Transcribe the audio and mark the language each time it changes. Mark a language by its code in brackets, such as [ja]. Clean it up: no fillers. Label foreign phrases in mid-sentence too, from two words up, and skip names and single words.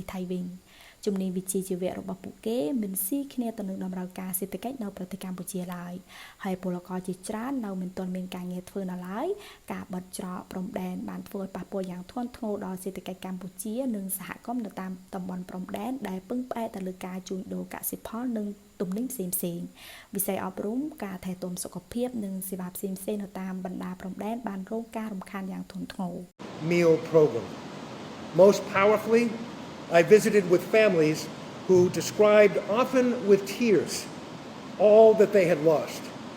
[km] ថៃវិញជំនាញវិជ្ជាជីវៈរបស់ពួកគេមិនស៊ីគ្នាទៅនឹងតម្រូវការសេដ្ឋកិច្ចនៅប្រទេសកម្ពុជាឡើយហើយពលករជាច្រើននៅមិនទាន់មានការងារធ្វើនៅឡើយការបិទច្រកព្រំដែនបានធ្វើឲ្យប៉ះពាល់យ៉ាងធ្ងន់ធ្ងរដល់សេដ្ឋកិច្ចកម្ពុជានិងសហគមន៍នៅតាមតំបន់ព្រំដែនដែលពឹងផ្អែកទៅលើការជួញដូរកសិផលនិងទំនិញផ្សេងៗវិស័យអប់រំការថែទាំសុខភាពនិងសេវាផ្សេងៗនៅតាមបណ្ដាព្រំដែនបានរងការរំខានយ៉ាងធ្ងន់ធ្ងរ [en] Meal program. Most powerfully, I visited with families who described often with tears all that they had lost.